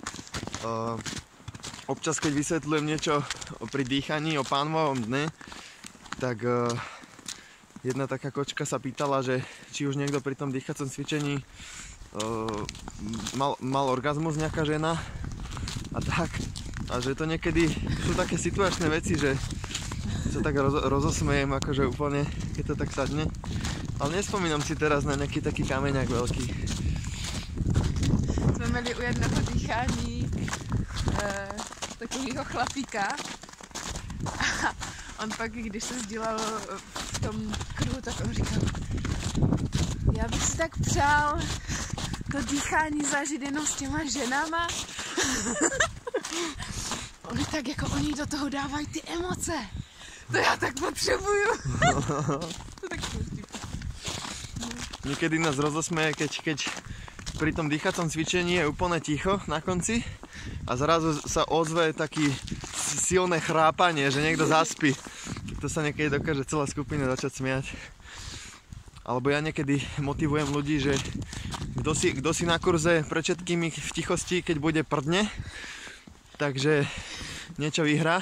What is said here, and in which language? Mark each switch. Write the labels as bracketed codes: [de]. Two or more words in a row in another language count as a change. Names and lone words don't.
[sk] Občas, keď vysvetľujem niečo pri dýchaní o Pánovom dne, tak jedna taká kočka sa pýtala, že či už niekto pri tom dýchacom cvičení mal orgazmus nejaká žena a tak. A že to niekedy sú také situačné veci, že sa tak rozosmejem, akože úplne, keď to tak sadne. Ale nespomínam si teraz na nejaký taký kameňák veľký. [cs] Jsme měli u jednoho dýchání takovýho chlapíka a on pak, když se sdělal v tom kruhu, tak on říkal, já bych si tak přál to dýchání zažít jenom s těma ženama. Oni tak jako, oni do toho dávají ty emoce. To já tak potřebuju. [sk] Niekedy nás rozosmeje, keď pri tom dýchacom cvičení je úplne ticho na konci a zrazu sa ozve taký silné chrápanie, že niekto zaspí. To sa niekedy dokáže celá skupina začať smiať. Alebo ja niekedy motivujem ľudí, že kto si na kurze pred všetkými v tichosti, keď bude prdne, takže niečo vyhrá.